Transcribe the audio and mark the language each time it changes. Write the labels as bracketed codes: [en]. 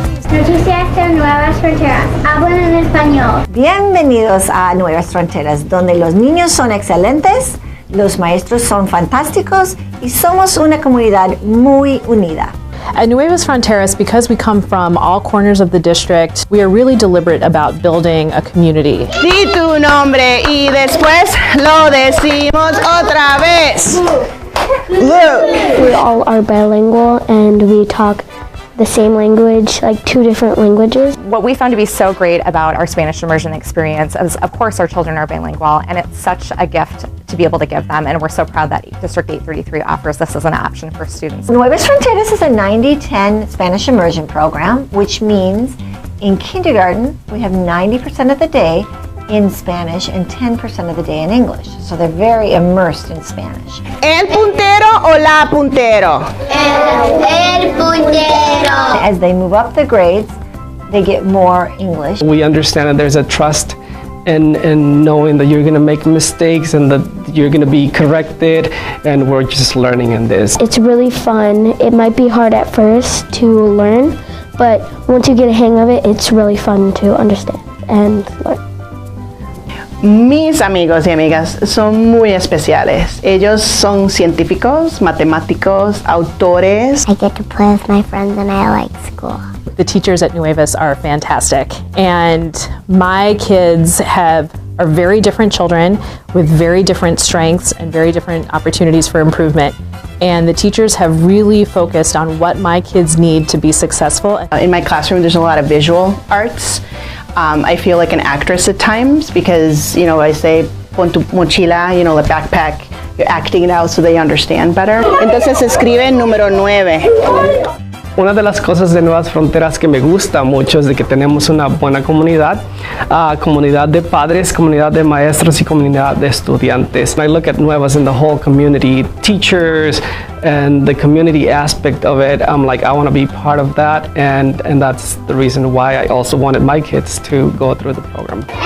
[es] Noticias de Nuevas Fronteras. Hablan en español. Bienvenidos a Nuevas Fronteras, donde los niños son excelentes, los maestros son fantásticos y somos una comunidad muy unida. [en] At Nuevas Fronteras, because we come from all corners of the district, we are really deliberate about building a community. [es] Di tu nombre y después lo decimos otra vez. [en] Look. We all are bilingual and we talk the same language, like 2 different languages. What we found to be so great about our Spanish immersion experience is, of course, our children are bilingual, and it's such a gift to be able to give them, and we're so proud that District 833 offers this as an option for students. Nuevas Fronteras is a 90-10 Spanish immersion program, which means in kindergarten, we have 90% of the day in Spanish and 10% of the day in English. So they're very immersed in Spanish. [es] El puntero o la puntero? El puntero. [en] As they move up the grades, they get more English. We understand that there's a trust in knowing that you're going to make mistakes and that you're going to be corrected, and we're just learning in this. It's really fun. It might be hard at first to learn, but once you get a hang of it, it's really fun to understand and learn. [es] Mis amigos y amigas son muy especiales. Ellos son científicos, matemáticos, autores. [en] I get to play with my friends and I like school. The teachers at Nuevas are fantastic, and my kids are very different children with very different strengths and very different opportunities for improvement. And the teachers have really focused on what my kids need to be successful. In my classroom, there's a lot of visual arts. I feel like an actress at times because, I say, [es] pon tu mochila, [en] the backpack, you're acting it out so they understand better. [es] Entonces se escribe número 9. Una de las cosas de Nuevas Fronteras que me gusta mucho es de que tenemos una buena comunidad, comunidad de padres, comunidad de maestros y comunidad de estudiantes. [en] I look at Nuevas in the whole community, teachers, and the community aspect of it. I'm like, I want to be part of that, and that's the reason why I also wanted my kids to go through the program.